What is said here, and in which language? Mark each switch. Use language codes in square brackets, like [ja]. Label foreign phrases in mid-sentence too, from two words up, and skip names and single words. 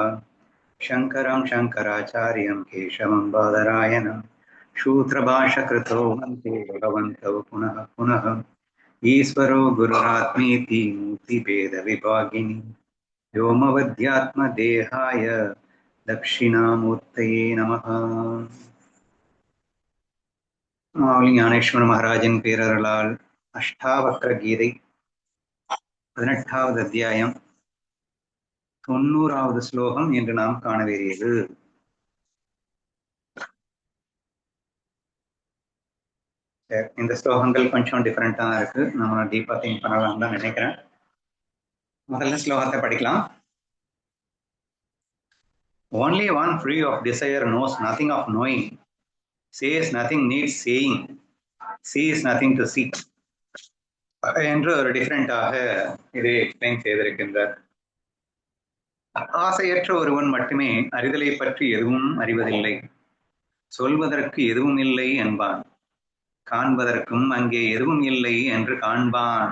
[sa] शङ्करं शङ्कराचार्यं केशवं बादरायणं शूद्रभाषकृतौ वन्दे भगवन्तौ पुनः पुनः। ईश्वरो गुरुरात्मेति मूर्तिभेदविभागिनि व्योमवद्यात्मदेहाय दक्षिणामूर्तये नमः। [ta] ஞானேஸ்வர மகாராஜின் பேரருளால் அஷ்டாவக்ர கீதை 18வது அத்தியாயம் 90வது ஸ்லோகம் என்று நாம் காணவேறியது. இந்த ஸ்லோகங்கள் கொஞ்சம் டிஃபரெண்டா தான் இருக்கு. நம்ம [en] deep think [ta] பண்ணலாம் தான் நினைக்கிறேன். முதல்ல ஸ்லோகத்தை படிக்கலாம். [en] Only one free of desire knows nothing of knowing, says nothing needs saying, sees nothing to see [ta] என்று ஒரு டிஃபரெண்டாக இதை எக்ஸ்பிளைன் செய்திருக்கின்றார். ஆசையற்ற ஒருவன் மட்டுமே அறிதலை பற்றி எதுவும் அறிவதில்லை, சொல்வதற்கு எதுவும் இல்லை என்பான், காண்பதற்கும் அங்கே எதுவும் இல்லை என்று காண்பான்.